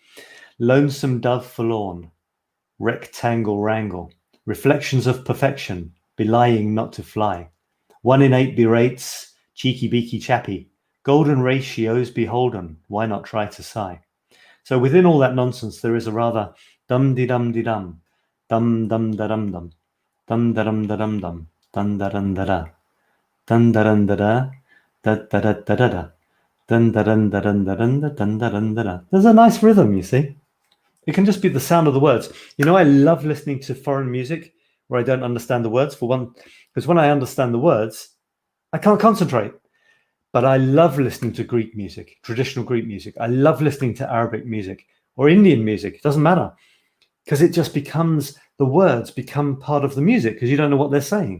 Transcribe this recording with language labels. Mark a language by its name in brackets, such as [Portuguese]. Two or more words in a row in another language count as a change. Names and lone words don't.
[English] Lonesome dove forlorn. Rectangle wrangle. Reflections of perfection. Belying not to fly. 1 in 8 berates. Cheeky beaky chappy. Golden ratios beholden, why not try to sigh? So within all that nonsense, there is a rather dum-de-dum-de-dum, dum-dum-da-dum-dum, dum-da-dum-da-dum-dum, dum-da-dum-da-da, dum-da-dum-da-da, da-da-da-da-da-da, dum-da-dum-da-dum-da-dum, dum-da-dum-da-da. There's a nice rhythm, you see. It can just be the sound of the words. You know, I love listening to foreign music where I don't understand the words, for one, because when I understand the words, I can't concentrate. But I love listening to Greek music, traditional Greek music. I love listening to Arabic music or Indian music. It doesn't matter, because it just becomes, the words become part of the music because you don't know what they're saying.